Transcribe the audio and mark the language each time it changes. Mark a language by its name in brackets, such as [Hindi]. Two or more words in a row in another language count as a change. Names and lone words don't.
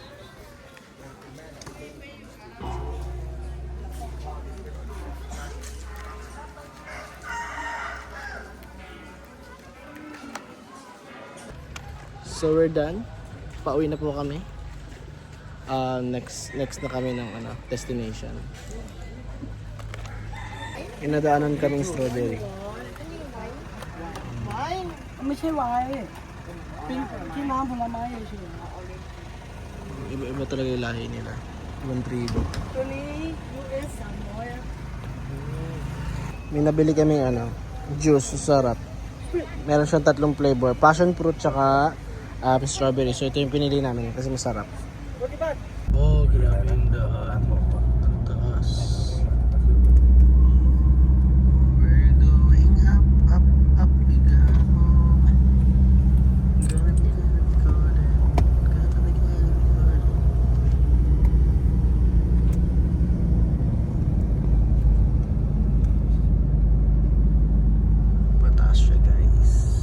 [English] So we're done. [Filipino] Pauwi na po kami. Next na kami ng destination. Inadaanan kaming strawberry. [Thai] ไม่ใช่ไวน์ที่น้ำผลไม้เฉย [Filipino] Iba talaga yung lahi nila. Ibang tribo. [Thai] ๆตัวนี้ US 300 [Filipino] May nabili kami juice, sarap. Meron siyang 3 flavor, [English] passion fruit [Filipino] tsaka strawberry. So ito yung pinili namin kasi masarap. Oh, grabe yung daan. Ang taas. [English] We're going up, up, up we go. Gonna be recorded. [Filipino] Pataas siya, guys.